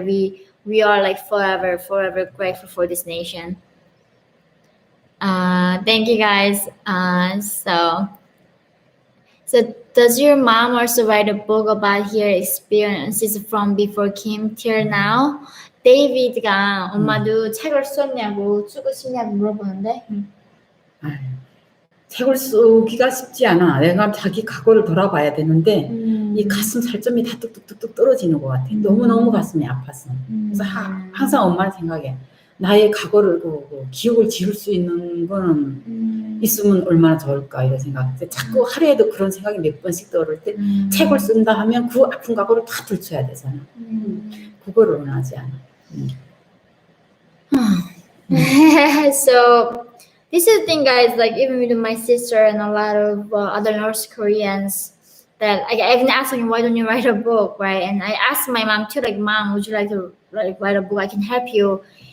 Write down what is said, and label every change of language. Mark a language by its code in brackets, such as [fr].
[en] We are like forever grateful for this nation. Thank you guys. So does your mom also write a book about her experiences from before Kim till now? [ko] 데이비드가 엄마도 책을 썼냐고 쓰고 싶냐고 물어보는데. 책을 쓰기가 쉽지 않아. 내가 자기 과거를 돌아봐야 되는데 이 가슴 살점이 다 뚝뚝뚝뚝 떨어지는 것 같아. 너무너무 가슴이 아팠어. 그래서 항상 엄마를 생각해. 나의 과거를 기억을 지울 수 있는 거는 있으면 얼마나 좋을까 이런 생각. 자꾸 하루에도 그런 생각이 몇 번씩 떠오를 때 책을 쓴다 하면 그 아픈 과거를 다 들춰야 되잖아. 그거를 원하지 않아. [en] So this is the thing, guys. Like even with my sister and a lot of other North Koreans, that I've been asking, why don't you write a book, right? And I asked my mom too, like, Mom, would you like to write a book? I can help you.